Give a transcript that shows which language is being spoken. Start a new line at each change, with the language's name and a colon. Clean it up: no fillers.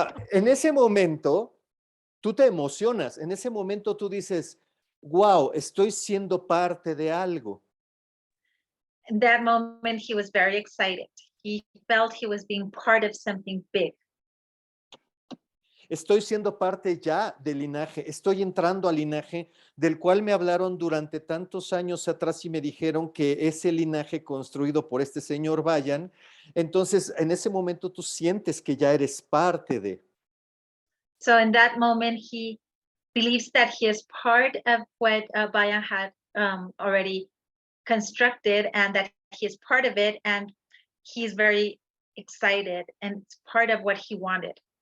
Spanish: En ese momento, tú te emocionas. En ese momento tú dices, wow, estoy siendo parte de algo.
English: In that moment, he was very excited. He felt he was being part of something big.
Spanish: Estoy siendo parte ya del linaje, estoy entrando al linaje del cual me hablaron durante tantos años atrás y me dijeron que ese linaje construido por este señor Vayan. Entonces, en ese momento tú sientes que ya eres parte de.
English: So in that moment, he believes that he is part of what Bayan had already constructed and that he is part of it, and he's very excited and it's part of what he wanted.